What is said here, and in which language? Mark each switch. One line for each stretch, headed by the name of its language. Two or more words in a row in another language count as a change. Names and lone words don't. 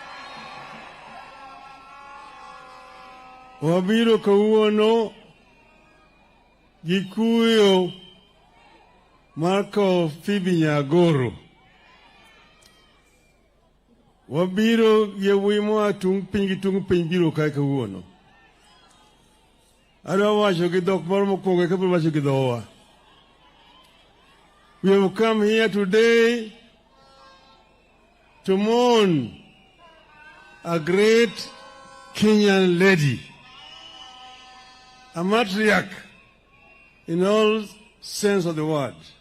Luo (Kenya and Tanzania): Wabiro kawuono gikuyo Marco Phoebe Nyagoro. Wabiro yewimo tung piny biro kae kawuono. Adwa wacho gi dhok moro mokwongo eka wacho gi dhowa.
English: We have come here today to mourn a great Kenyan lady, a matriarch in all sense of the word.